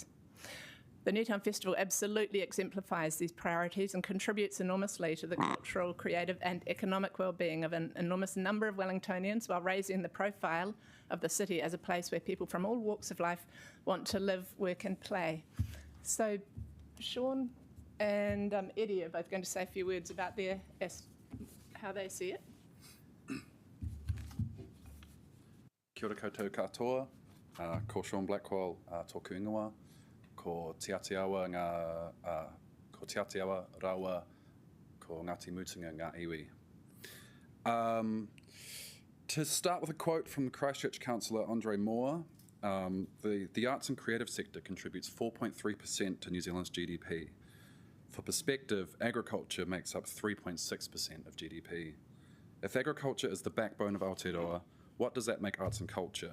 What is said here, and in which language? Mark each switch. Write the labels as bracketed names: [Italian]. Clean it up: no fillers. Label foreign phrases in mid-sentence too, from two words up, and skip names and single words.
[English] The Newtown Festival absolutely exemplifies these priorities and contributes enormously to the cultural, creative and economic well-being of an enormous number of Wellingtonians while raising the profile of the city as a place where people from all walks of life want to live, work and play. So Sean and Eddie are both going to say a few words about how they see it. [Māori] Kia ora koutou katoa, ko Sean Blackwell tōku ingoa, ko Tiatiawa Rawa, ko Ngāti Mutunga ngā iwi. [English] To start with a quote from Christchurch councillor Andre Moore, the arts and creative sector contributes 4.3% to New Zealand's GDP. For perspective, agriculture makes up 3.6% of GDP. If agriculture is the backbone of Aotearoa, what does that make arts and culture?